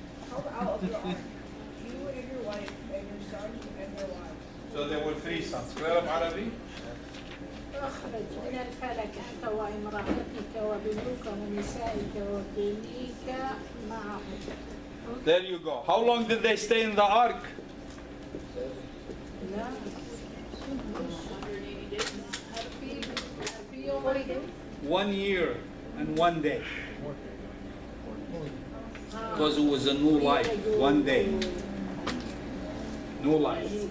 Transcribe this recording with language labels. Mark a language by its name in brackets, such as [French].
[English] Come out of the ark, you and your wife and your son and your wife. So there were 3 sons. Clear up Arabic? [Arabic] اخرج من الفلك أنت وامرأتك وبنوك ونسائك وبنيك معهم. [English] There you go. How long did they stay in the ark? 1 year and 1 day. Because it was a new life, 1 day. New life.